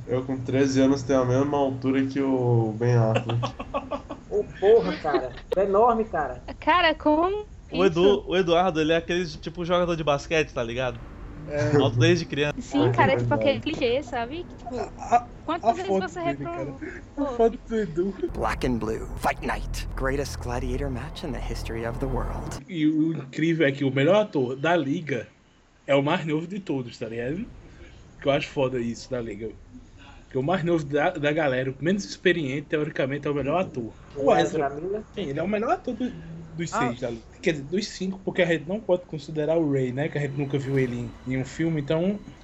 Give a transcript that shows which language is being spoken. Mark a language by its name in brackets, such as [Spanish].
[Portuguese] Eu com 13 anos tenho a mesma altura que o Ben Affleck. Ô, porra, cara. É enorme, cara. Cara, como o Edu, isso? O Eduardo, ele é aquele tipo jogador de basquete, tá ligado? É. Alto desde criança. Sim, cara, é tipo aquele clichê, sabe? Tipo, quantas vezes você reprovou? A foto do Edu. [English] Black and Blue, Fight Night. Greatest gladiator match in the history of the world. [Portuguese] E o incrível é que o melhor ator da Liga é o mais novo de todos, tá ligado? Que eu acho foda isso da Liga. Que o mais novo da galera, o menos experiente, teoricamente, é o melhor ator. O Ezra Miller? Sim, ele é o melhor ator dos seis da Liga. Quer dizer, dos cinco, porque a gente não pode considerar o Ray, né? Que a gente nunca viu ele em nenhum filme, então...